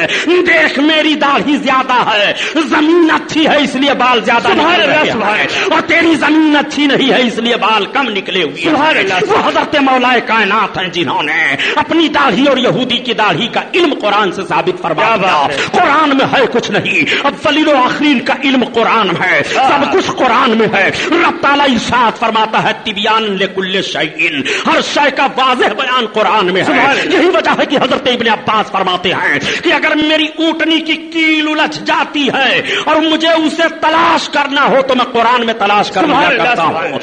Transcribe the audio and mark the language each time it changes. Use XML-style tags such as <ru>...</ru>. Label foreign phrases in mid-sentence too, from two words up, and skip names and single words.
<ur>دیکھ میری داڑھی زیادہ ہے, زمین اچھی ہے اس لیے بال زیادہ نکل رہے ہیں, اور تیری زمین اچھی نہیں ہے اس لیے بال کم نکلے ہوئے ہیں. وہ حضرت مولا کائنات ہیں جنہوں نے اپنی داڑھی اور یہودی کی داڑھی کا علم قرآن سے ثابت فرما دیا. قرآن میں ہے کچھ نہیں, اولین و آخرین کا علم قرآن ہے, سب کچھ قرآن میں ہے. رب تعالیٰ ارشاد فرماتا ہے</ur> <ar>تبیان لکل شیء,</ar> <ur>ہر شے کا واضح بیان قرآن میں ہے. یہی وجہ ہے کہ حضرت ابن عباس فرماتے ہیں کہ اگر میری اونٹنی کی کیل الجھ جاتی ہے اور مجھے اسے تلاش کرنا ہو تو میں قرآن میں تلاش کرنا کرتا ہوں.</ur>